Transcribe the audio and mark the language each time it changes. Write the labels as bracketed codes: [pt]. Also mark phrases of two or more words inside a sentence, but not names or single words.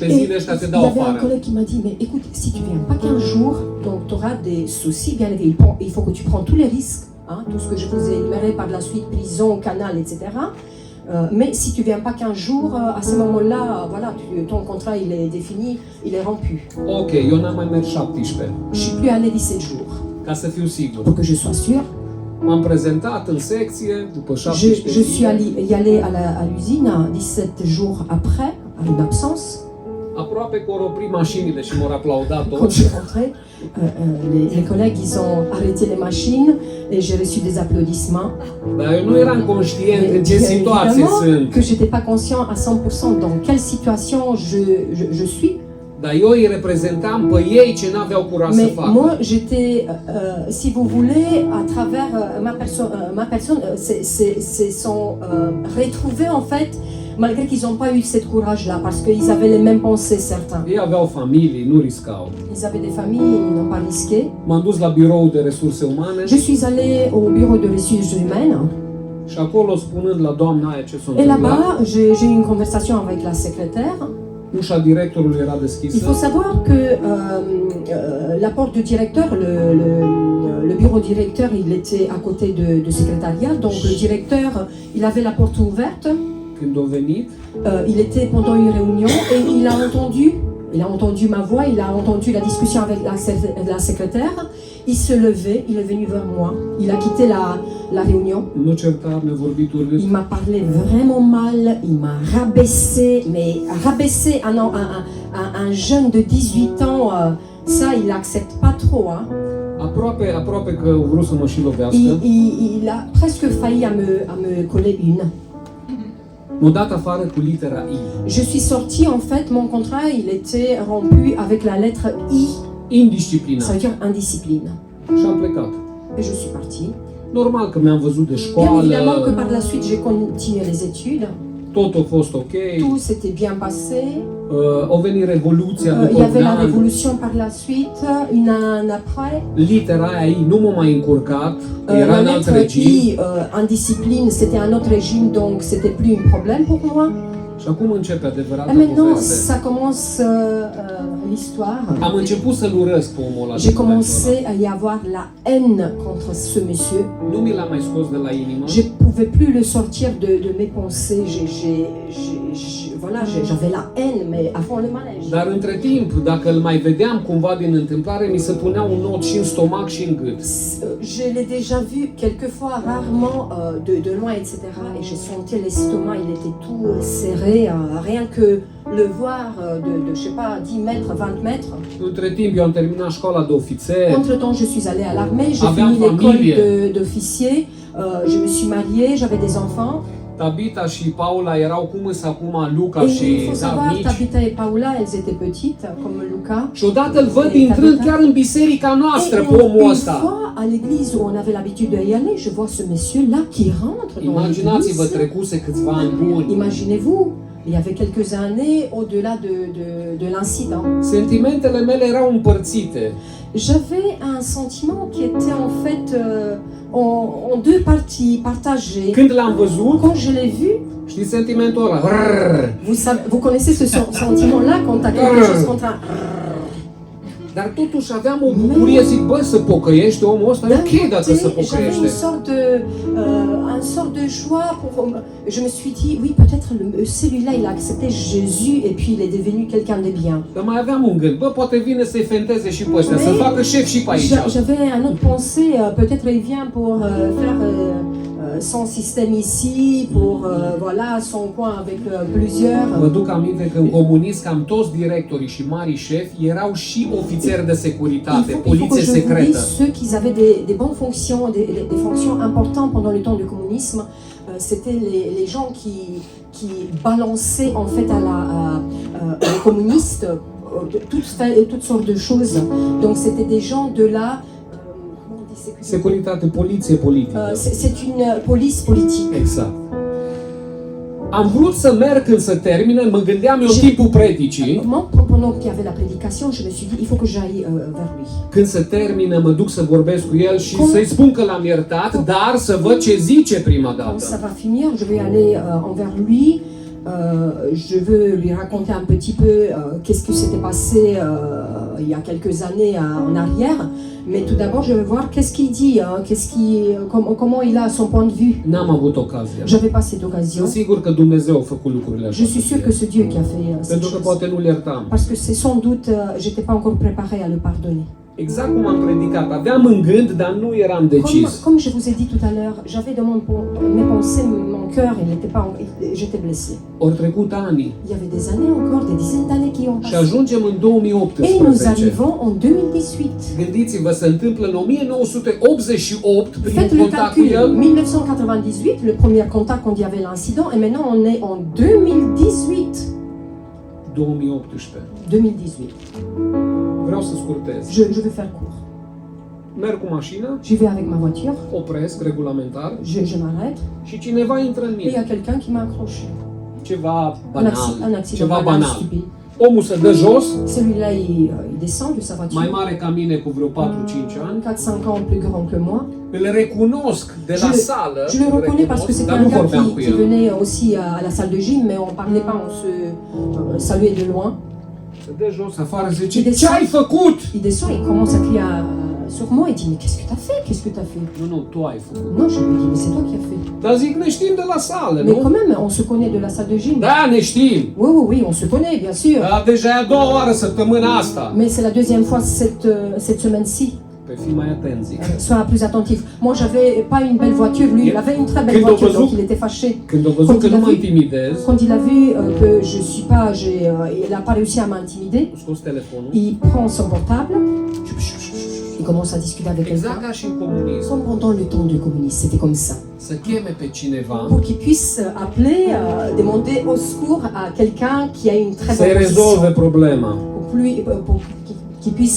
[fr] Et [ro] zile, ăștia te [fr] il y [ro] dau [fr] avait un [ro] afară. [fr] collègue qui m'a dit, mais écoute, si tu viens pas 15 jours, donc tu auras des soucis, bien évidemment, il faut que tu prends tous les risques, hein, tout ce que je vous ai énuméré par la suite, prison, canal, etc. Mais si tu viens pas 15 jours, à ce moment-là, voilà, ton contrat il est défini, il est rompu. [ro] Ok, eu n-am mai mers 17, [fr] Je suis plus allé 17 jours. [ro] ca să fiu sigur. [fr] Pour que je sois sûre, [ro] M-am prezentat în secție, după [fr] je [ro] 17 [fr] suis [ro] zile. [fr] y allée à l'usine 17 jours après, à une absence. [ro] Aproape că au oprit mașinile și m-au aplaudat [fr] Quand je [ro] toți. [fr] suis rentrée, les collègues ils ont arrêté les machines et j'ai reçu des applaudissements. [ro] Dar eu nu eram conștient în ce [fr] Bien [ro] situație [fr] évidemment [ro] sunt. [fr] que j'étais pas conscient à 100% dans quelle situation je suis. [ro] Dar eu îi reprezentam pe ei ce n-aveau curaj să [fr] Mais [ro] facă. [fr] moi, j'étais, si vous voulez, à travers ma personne, se sont retrouvés en fait, malgré qu'ils n'ont pas eu cette courage-là, parce qu'ils avaient les mêmes pensées, certains. [ro] Ei aveau familii, nu riscau. [fr] Ils avaient des familles, ils n'ont pas risqué. [ro] M-am dus la biroul de resurse umane [fr] Je suis allée au bureau de ressources humaines, [ro] și acolo spunând la doamna aia ce s-a [fr] et [ro] întâmplat, [fr] là-bas, j'ai eu une conversation avec la secrétaire. [ro] Ușa directorului era [fr] Il [ro] deschisă, [fr] faut savoir que la porte du directeur, le bureau directeur, il était à côté de secrétariat. Donc le directeur, il avait la porte ouverte. [ro] când a venit, [fr] Il était pendant une réunion et il a entendu ma voix, il a entendu la discussion avec la secrétaire. Il se levait, il est venu vers moi. Il a quitté la réunion. [ro] nu certa, ne-a vorbit urât. [fr] Il m'a parlé vraiment mal, il m'a rabaissé, mais rabaissé un jeune de 18 ans, ça il n'accepte pas trop. Hein. [ro] Aproape că a vrut să mă și lovească. [fr] Il a presque failli à me coller une. [ro] M-a dat afară cu litera I. [fr] Je suis sortie, en fait, mon contrat il était rompu avec la lettre I, ça [ro] Indisciplinat. [fr] veut dire indiscipline. [ro] Și am plecat. [fr] Et je suis partie. [ro] Normal că mi-am văzut de [fr] Bien [ro] școală, [fr] évidemment que par la suite j'ai continué les études, [ro] tot a fost ok, [fr] tout s'était bien passé. [ro] a venit Revoluția [fr] Il y [ro] după [fr] avait [ro] un [fr] la [ro] an, [fr] révolution par la suite, une an après. [ro] litera aia I nu m-a mai încurcat, era [fr] La [ro] în alt [fr] lettre [ro] regim [fr] I, en discipline, c'était un autre régime, donc c'était plus un problème pour moi. [ro] și acum începe [fr] Et [ro] adevărata [fr] maintenant, [ro] poveste. [fr] ça commence l'histoire. [ro] Am început să-l urăsc pe omul ăla. [fr] J'ai commencé à y avoir la haine contre ce monsieur. [ro] Nu mi l-am mai scos de la inimă. [fr] Je ne pouvais plus le sortir de mes pensées. Voilà, j'avais la haine, mais à fond le manège. [ro] Dar între timp, dacă îl mai vedeam cumva din întâmplare, mi se punea un nod și în stomac și în gât. [fr] Je l'ai déjà vu quelquefois, rarement, de loin, etc. Et je sentais l'estomac, il était tout serré, rien que le voir de je sais pas, 10 mètres, 20 mètres. [ro] Între timp, eu am terminat școala de ofițer, [fr] Entre-temps, je suis allée à l'armée, j'ai [ro] Aveam [fr] fini l'école [ro] familie. [fr] d'officier, je me suis mariée, j'avais des enfants. [ro] Tabita și Paula erau cum îs acum Luca [fr] Et [ro] și [fr] il faut savoir, [ro] mici. [fr] Tabitha et Paula, elles étaient petites, comme Luca. [ro] Și odată îl văd intrând chiar în biserica [fr] Et [ro] noastră pe omul [fr] une [ro] ăsta. [fr] fois, à l'église où on avait l'habitude de y aller, je vois ce monsieur-là qui rentre dans [ro] Imaginați-vă, [fr] l'église. [ro] trecuse câțiva ani buni. [fr] Imaginez-vous, il y avait quelques années au-delà de l'incident. [ro] Sentimentele mele erau împărțite. [fr] J'avais un sentiment qui était en fait en deux parties partagées. [ro] Când l-am văzut, [fr] Quand je l'ai vu, [ro] știți sentimentul ăla? Rrrr. [fr] vous connaissez ce sentiment-là quand tu as quelque chose contre un... [ro] Dar totuși aveam o bucurie, zic, bă, să pocăiește omul ăsta, e [fr] D'un [ro] ok dacă se [fr] côté, j'avais [ro] pocăiește. [fr] une sorte de joie pour. Je me suis dit, oui, peut-être celui-là, il a accepté Jésus et puis il est devenu quelqu'un de bien. [ro] Dar mai aveam un gând, bă, poate vine să-i fenteze și pe ăștia, să [fr] Mais [ro] facă șef și pe aici. [fr] J'avais un autre pensée, peut-être il vient pour faire son système ici, pour voilà, son coin avec plusieurs. [ro] Mă duc aminte că în comunism cam toți directorii și mari șefi erau și ofițeri de securitate, [fr] Il faut [ro] poliție [fr] que je vous [ro] secretă. [fr] dise, ceux qui avaient des bonnes fonctions, des fonctions importantes pendant le temps du communisme, c'était les gens qui balançaient en fait aux communistes toutes sortes de choses. Donc c'était des gens de la... comment on dit sécurité? [ro] Securitate, poliție politică. [fr] C'est une police politique. Exact. [ro] Am vrut să merg când se termină, mă gândeam eu în timpul predicii, [fr] Moi, pendant qu'il y avait la prédication, je me suis dit, il faut que j'aille vers lui. [ro] când se termină, mă duc să vorbesc cu el și să-i spun că l-am iertat, dar să văd ce zice prima [fr] Quand ça [ro] dată. [fr] va finir, je vais aller envers lui. Je veux lui raconter un petit peu qu'est-ce qui s'était passé il y a quelques années en arrière. Mais tout d'abord, je vais voir qu'est-ce qu'il dit, comment il a son point de vue. [ro] N-am avut ocazia. [fr] J'avais pas cette occasion. [ro] Sunt sigur că Dumnezeu a făcut lucrurile așa. [fr] Je suis sûre que c'est Dieu qui a fait cette [ro] Pentru că [fr] chose. [ro] poate nu-l iertam. [fr] Parce que c'est sans doute, j'étais pas encore préparée à le pardonner. [ro] Exact cum am predicat. Aveam în gând, dar nu eram decis. [fr] Comme je vous ai dit tout à l'heure, j'avais dans mes pensées, mon cœur, j'étais blessée. [ro] Ori trecut ani [fr] Il y avait des années encore, des dizaines d'années qui ont [ro] și [fr] passé. [ro] ajungem în [fr] Et nous [ro] 2018. [fr] arrivons en 2018. [ro] Gândiți-vă, se întâmplă în 1988 [fr] Faites [ro] primul [fr] le [ro] contact cu [fr] calcul, [ro] el. 1998, [fr] le premier contact quand il y avait l'incident, et maintenant on est en 2018. 2018. 2018. [ro] Vreau să scurtez. [fr] Je vais faire court. [ro] Merg cu mașina, [fr] J'y vais avec ma voiture, [ro] opresc regulamentar [fr] je m'arrête, [ro] și cineva intră în [fr] et il y a [ro] mine. [fr] quelqu'un qui m'a accroché. [ro] Ceva [fr] Un [ro] banal, [fr] accident [ro] ceva [fr] banal, [ro] banal. [fr] stupide. [ro] Omul se dă jos, [fr] Celui-là, il descend de sa [ro] mai [fr] voiture, [ro] mare ca mine cu vreo 4-5 ani. [fr] 4-5 ans plus grand que moi. [ro] Îl recunosc de la sală, [fr] Je le [ro] îl [fr] reconnais parce que [ro] recunosc, [fr] c'était [ro] dar [fr] un [ro] nu [fr] gars [ro] vorbeam cu [fr] qui [ro] el. [fr] venait aussi à la salle de gym, mais on parlait pas, on se saluait de loin. [ro] Se dă jos afară și [fr] Il [ro] zice, ce [fr] descend. [ro] ai făcut? [fr] Il descend, il commence à crier sur moi, il dit mais qu'est-ce que t'as fait? Qu'est-ce que t'as fait? [ro] Nu, tu ai făcut. [fr] Non, je lui dis mais c'est toi qui as fait. [ro] Dar zic, ne știm de la sală, [fr] Mais quand [ro] nu? [fr] même, on se connaît de la salle de gym. [ro] Da, ne știm. [fr] Oui, oui, oui, on se connaît, bien sûr. [ro] Dar deja e a doua oară săptămâna asta. [fr] Mais c'est la deuxième fois cette semaine-ci. [ro] Pe fii mai atent, zic. [fr] Sois plus attentif. Moi, j'avais pas une belle voiture, lui, il avait une très belle [ro] Când a [fr] voiture, [ro] văzut- [fr] donc il était fâché. [ro] Când a văzut că nu mă intimidez, [fr] Quand il a vu que je suis pas, il n'a pas réussi à m'intimider, [ro] a scos telefonul. [fr] il prend son portable, il commence à discuter avec [ro] Exact [fr] quelqu'un. [ro] ca și în comunism. [fr] Comme pendant le temps du communisme, c'était comme ça. [ro] Să cheme pe cineva, [fr] Pour qu'il puisse appeler, demander au secours à quelqu'un qui a une très [ro] să-i [fr] bonne [ro] rezolve [fr] position. [ro] problema. [fr] Pour qu'il puisse